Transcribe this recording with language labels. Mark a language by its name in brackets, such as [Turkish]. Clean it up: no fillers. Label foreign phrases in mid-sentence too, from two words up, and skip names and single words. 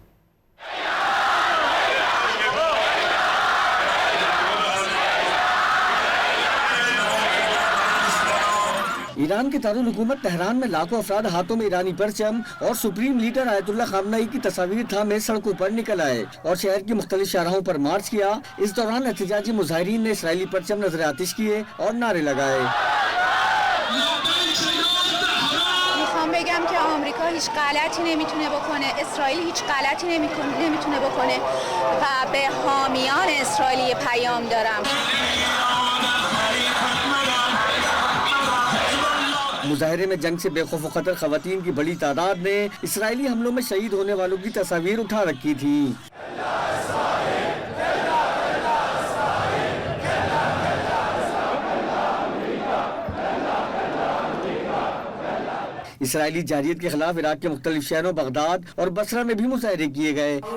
[Urdu] ایران کے دارالحکومت تہران میں لاکھوں افراد ہاتھوں میں ایرانی پرچم اور سپریم لیڈر آیت اللہ خامنئی کی تصاویر تھامے سڑکوں پر نکل آئے اور شہر کی مختلف شاہراہوں پر مارچ کیا۔ اس دوران احتجاجی مظاہرین نے اسرائیلی پرچم نظر آتش کیے اور نعرے لگائے۔ [Persian] میخوام بگم که آمریکا هیچ غلطی نمیتونه بکنه، اسرائیل هیچ غلطی نمیتونه بکنه و به حامیان اسرائیلی پیام دارم. [Urdu] مظاہرے میں جنگ سے بے خوف و خطر خواتین کی بڑی تعداد نے اسرائیلی حملوں میں شہید ہونے والوں کی تصاویر اٹھا رکھی تھی۔ اسرائیلی جارحیت کے خلاف عراق کے مختلف شہروں بغداد اور بصرہ میں بھی مظاہرے کیے گئے۔